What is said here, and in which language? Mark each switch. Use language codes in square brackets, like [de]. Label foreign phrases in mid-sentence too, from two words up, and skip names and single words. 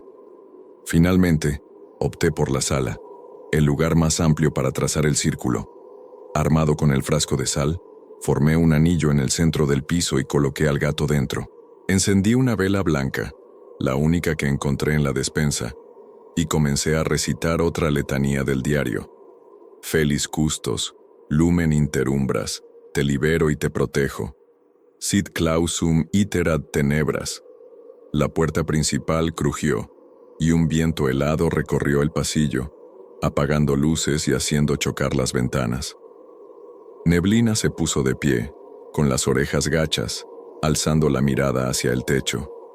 [es] Finalmente, opté por la sala, el lugar más amplio para trazar el círculo. Armado con el frasco de sal, formé un anillo en el centro del piso y coloqué al gato dentro. Encendí una vela blanca, la única que encontré en la despensa, y comencé a recitar otra letanía del diario. [la] Felis custos, lumen interumbras, [es] te libero y te protejo. [la] Sit clausum iter ad tenebras. [es] La puerta principal crujió, y un viento helado recorrió el pasillo, apagando luces y haciendo chocar las ventanas. Neblina se puso de pie, con las orejas gachas, alzando la mirada hacia el techo.